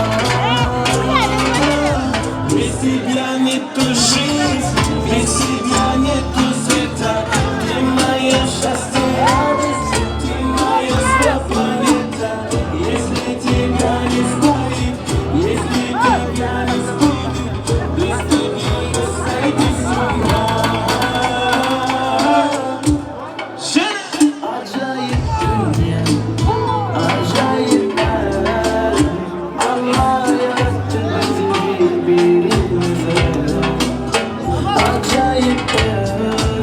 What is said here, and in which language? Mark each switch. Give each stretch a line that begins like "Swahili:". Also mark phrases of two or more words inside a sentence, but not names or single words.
Russian: Без тебя нету жизни, без тебя нету света. Ты мое счастье, радость, ты моя своя планета. Если тебя не станет, если тебя не будет, без тебя я сойду с ума.
Turkish: Acayip dünya, acayip hayal. Allah yarattı bizi birbirimize. Acayip hayal.